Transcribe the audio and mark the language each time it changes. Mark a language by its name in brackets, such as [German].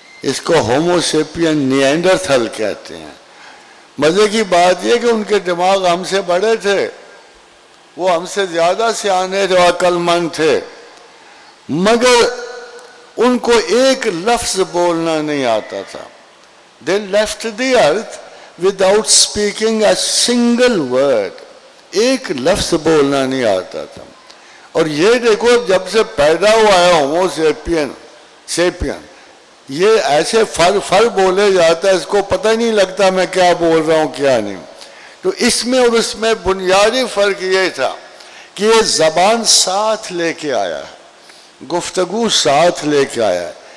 [Urdu] اس کو ہومو سیپین نیانڈرتھل کہتے ہیں. مزے کی بات یہ کہ ان کے دماغ ہم سے بڑے تھے، وہ ہم سے زیادہ سیانے تھے، عقل مند تھے، مگر ان کو ایک لفظ بولنا نہیں آتا تھا. [English] They left the earth without speaking a single word. [Urdu] ایک لفظ بولنا نہیں آتا تھا. اور یہ دیکھو جب سے پیدا ہوا ہے ہومو سیپین یہ ایسے فر بولے جاتا ہے، اس کو پتہ نہیں لگتا میں کیا بول رہا ہوں کیا نہیں. تو اس میں اور اس میں بنیادی فرق یہ تھا کہ یہ زبان ساتھ لے کے آیا ہے، گفتگو ساتھ لے کے آیا ہے.